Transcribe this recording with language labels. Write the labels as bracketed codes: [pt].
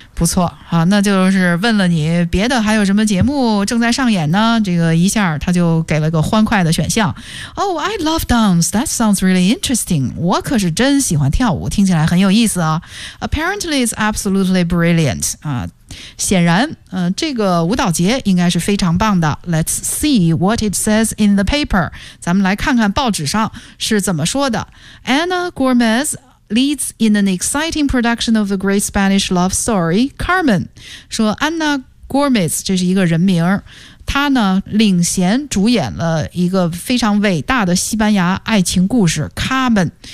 [zh] 不错，好，那就是问了你别的还有什么节目正在上演呢？这个一下他就给了个欢快的选项。 [en] Oh, I love dance. That sounds really interesting. [zh] 我可是真喜欢跳舞，听起来很有意思啊。 [en] Apparently, it's absolutely brilliant. [zh] 啊，显然，这个舞蹈节应该是非常棒的。 [en] Let's see what it says in the paper. [zh] 咱们来看看报纸上是怎么说的。 [en] Ana Gomez. Leads in an exciting production of the great Spanish love story, Carmen. [zh] 说 Ana Gomez, 这是一个人名，她呢领衔主演了一个非常伟大的西班牙爱情故事 Carmen。